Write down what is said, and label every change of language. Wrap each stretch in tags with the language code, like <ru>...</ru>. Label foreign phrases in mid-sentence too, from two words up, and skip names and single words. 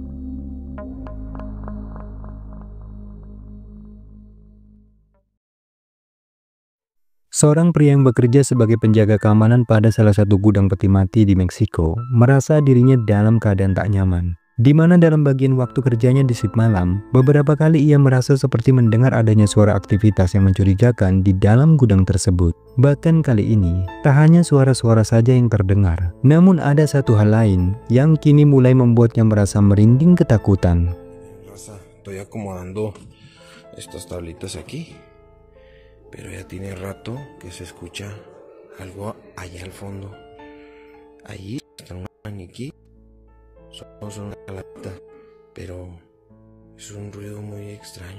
<id>Seorang pria yang bekerja sebagai penjaga keamanan pada salah satu gudang peti mati di Meksiko merasa dirinya dalam keadaan tak nyaman, di mana dalam bagian waktu kerjanya di shift malam, beberapa kali ia merasa seperti mendengar adanya suara aktivitas yang mencurigakan di dalam gudang tersebut. Bahkan kali ini, tak hanya suara-suara saja yang terdengar, namun ada satu hal lain yang kini mulai membuatnya merasa merinding ketakutan.</id> <es>Raza, estoy acomodando estas tablitas aquí. Pero ya tiene rato que se escucha algo allá al fondo. Allí está un maniquí. Somos una calavera, pero es un ruido muy extraño.</es>